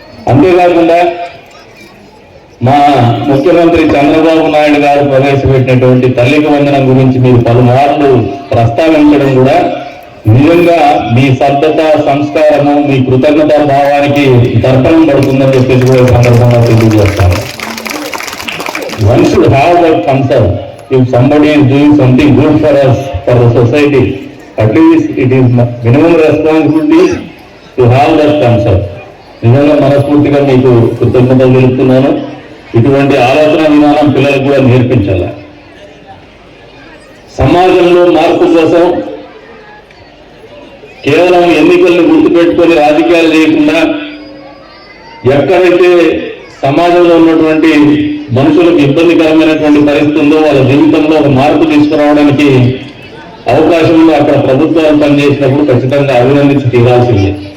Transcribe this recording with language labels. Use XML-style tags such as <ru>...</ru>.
<te>అంతేకాకుండా మా ముఖ్యమంత్రి చంద్రబాబు నాయుడు గారు ప్రవేశపెట్టినటువంటి తల్లికి వందనం గురించి మీరు పలుమార్లు ప్రస్తావించడం కూడా నిజంగా మీ శ్రద్ధత, సంస్కారము, మీ కృతజ్ఞతా భావానికి దర్పణం పడుతుందని చెప్పేసి కూడా సందర్భంగా తెలియజేస్తాను.</te> <en>One should have that concern. If somebody is doing something good for us, for the society, at least it is minimum responsibility to have that concern.</en> <te>నిజంగా మనస్ఫూర్తిగా మీకు కృతజ్ఞతలు తెలుపుతున్నాను. ఇటువంటి ఆలోచన విధానం పిల్లలకు కూడా నేర్పించాలి. సమాజంలో మార్పు కోసం కేవలం ఎన్నికలను గుర్తుపెట్టుకొని రాజకీయాలు చేయకుండా ఎక్కడైతే సమాజంలో ఉన్నటువంటి మనుషులకు ఇబ్బందికరమైనటువంటి పరిస్థితి ఉందో వాళ్ళ జీవితంలో ఒక మార్పు తీసుకురావడానికి అవకాశంలో అక్కడ ప్రభుత్వాలు పనిచేసినప్పుడు ఖచ్చితంగా అభినందించి తీరాల్సిందే.</te>